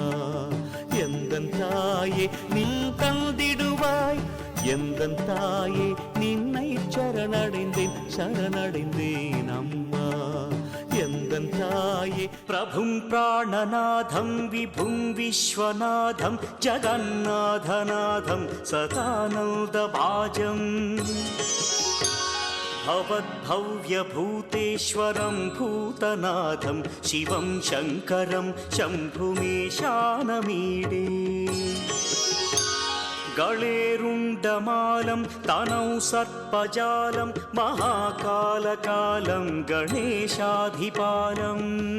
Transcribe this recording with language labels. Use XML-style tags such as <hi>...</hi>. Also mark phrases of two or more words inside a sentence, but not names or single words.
<ta>எந்தன் தாயே நின் தந்திடுவாய், எந்தன் தாயே நின்னை சரணடைந்தேன், சரணடைந்தேன் அம்மா. எந்தன் தாயே</ta> <sa>प्रभुं प्राणनाथं विभुं विश्वनाथं जगन्नाथनाथं सदानन्दभाजम् भवद्भव्यभूतेश्वरं भूतनाथं शिवं शङ्करं शम्भुमीशानमीडे गळेरुण्डमालं तनौ सर्पजालं महाकालकालं गणेशाधिपालम्</sa>